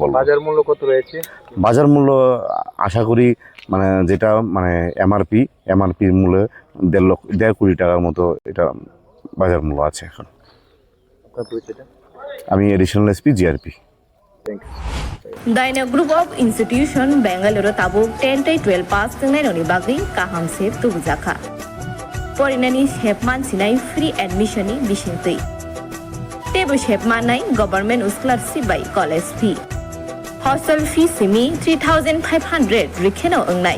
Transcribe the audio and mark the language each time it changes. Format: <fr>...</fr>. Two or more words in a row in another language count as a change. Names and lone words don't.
<bn>বাজার মূল্য কত রয়েছে? বাজার মূল্য আশা করি মানে যেটা মানে এমআরপির মূল্যে 1.5 কোটি টাকার মতো এটা বাজার মূল্য আছে এখন। আপনার পরিচয়টা? আমি</bn> <en>additional SP GRP.</en> <trp>Daina Group of Institution Bangalore tabuk 10-12 pass tengnai bagi kaham se tubjaka. Porinani shepman sinai</trp> <en>free admission</en> <trp>ni bisintui. Tebu shepman nai</trp> <en>government scholarship</en> <trp>by</trp> <en>college fee. Hostel fee</en> <trp>simi 3,500 rikheno ongnai.</trp>